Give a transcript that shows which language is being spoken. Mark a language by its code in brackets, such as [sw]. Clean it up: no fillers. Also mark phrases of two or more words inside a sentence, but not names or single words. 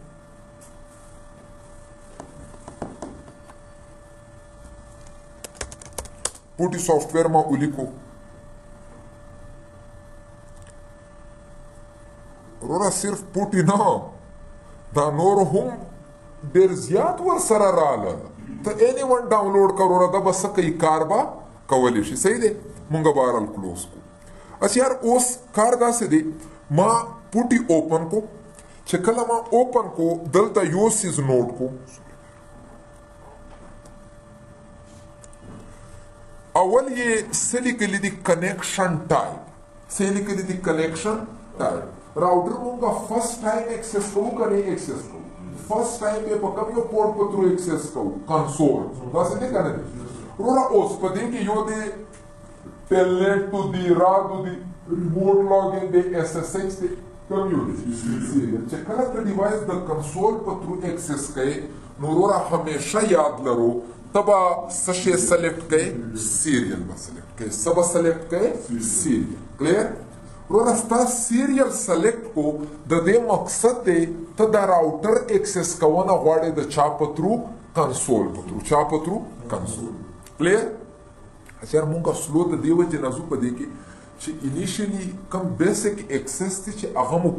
[en] PuTTY software [ps] ما ولیکو وروره صرف پوټي نه دا نور هم ډېر زیات ورسره راله ته [en] any one [ps] ډاونلوډ که وروره دا به څه کوي کار به کولی شي صحیح دی مونږ به بهرحال کلوز کو [ur] اچھا یار [ps] اوس کار داسې دی ما پوټي اوپن کو چې کله ما اوپن کو دلته یو سیز نوٹ کو اول یې څه لیکلي دي [en] connection type [ps] څه لیکلي دي [en] connection type router [ps] مونږه [en] first time access [ps] کوو که نه ایکسس کوو [en] first time [ps] یې په کوم یو پورټ په تھرو ایکسس کوو کنسول داسې دی که نه دی وروره اوس په دې کې یو دی [en] telnet to the RAD to the remote login the SSH the community [ps] چې کله ته ډیوایس د کنسول په تھرو ایکسس کوي نو وروره همیشه یاد لرو ته به څه شی سلیکټ کوي سیریل به سلیکټ کوي څه به سلیکټ کوي [en] serial clear [ps] وروره ستا سیریل سلیکټ کو د دې مقصد دی ته د راوټر ایکسس کوونه غواړې د چا په تھرو کنسول په تھرو چا په تھرو [en] console clear [ps] اچھا مونږه سلو د دې وجې نه ځو په دې کې چې انیشلی کم [en] basic access [ps] دی چې هغه مو